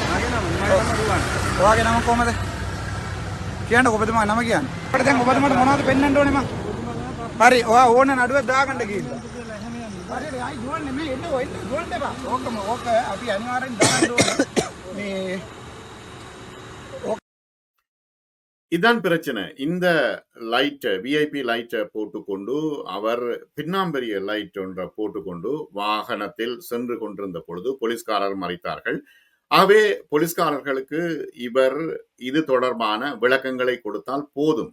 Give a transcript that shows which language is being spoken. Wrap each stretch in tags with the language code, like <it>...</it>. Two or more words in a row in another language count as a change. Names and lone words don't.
<si>ඔයාගේ නම කොහමද? කියන්නකෝ ඔබතුමා නම කියන්න. අපිට දැන් ඔබතුමාට මොනවද පෙන්වන්න ඕනේ මම? හරි. ඔයා ඕන නඩුවක් දාගන්න ගිහිල්ලා. හරි. අයි දුවන්නේ මේ එන්න දුවන්න එපා. ඕක අපි අනිවාර්යෙන් දාන්න ඕනේ. මේ</si> <ta>இதுதான் பிரச்சனை. இந்த லைட்டை,</ta> <en>VIP light</en> <ta>போட்டுக்கொண்டு அவர் பின்னாம்பெரிய லைட் ஒன்றை போட்டுக்கொண்டு வாகனத்தில் சென்று கொண்டிருந்த பொழுது போலீஸ்காரர் மறைத்தார்கள். ஆகவே போலீஸ்காரர்களுக்கு இவர் இது தொடர்பான விளக்கங்களை கொடுத்தால் போதும்.</ta>